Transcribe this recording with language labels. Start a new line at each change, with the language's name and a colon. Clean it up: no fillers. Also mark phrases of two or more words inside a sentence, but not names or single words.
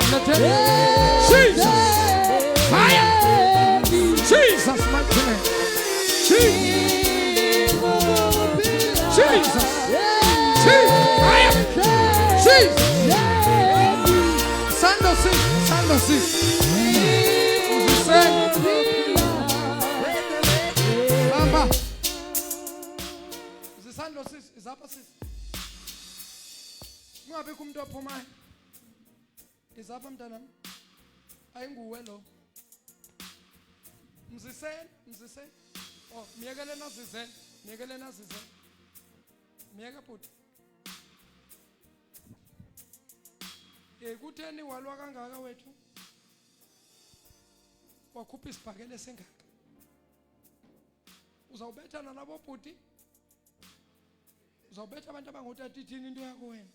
English: Jesus. Fire. Jesus, mighty name. Jesus. Jesus. Fire. Jesus.
Xhosa: Sando sis. Bamba. Sando sis, izapha sis. Ungabe kumuntu ophumayo. Izapha mntanami. Ayinguwe lo. Mzise. Oh, miyekele nazizele. Miyeka bhuti. Kutheni walwa kangaka wethu? Wakhupha isibhakele sengaka. Uzawubethana nabo bhuti? Uzawubetha abantu abangotata ithini into yakho wena?